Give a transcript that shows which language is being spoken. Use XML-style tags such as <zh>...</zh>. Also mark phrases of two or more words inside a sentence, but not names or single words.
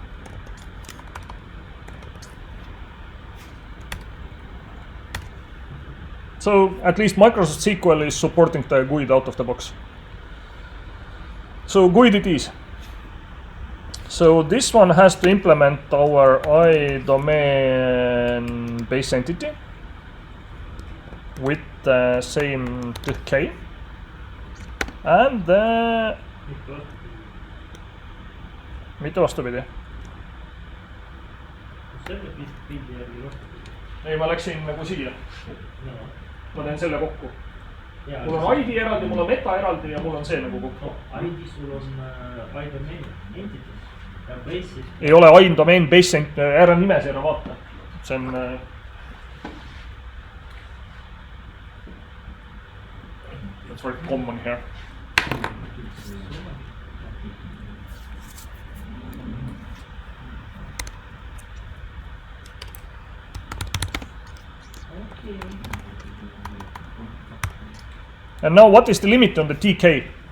<en>So at least Microsoft SQL is supporting the GUID out of the box. So GUID it is. So this one has to implement our iDomain base entity with the same k, and</en> <et>mitte vastupidi. ei, ma läksin nagu siia. Ma teen selle kokku. Mul on ID eraldi, mul on meta eraldi ja mul on see nagu kokku. ID sul on iDomain entities ja base'is. Ei ole iDomain base entity, ära nimes ära vaata. See on</et> <en>that's very common here. And now what is the limit on the TK?</en>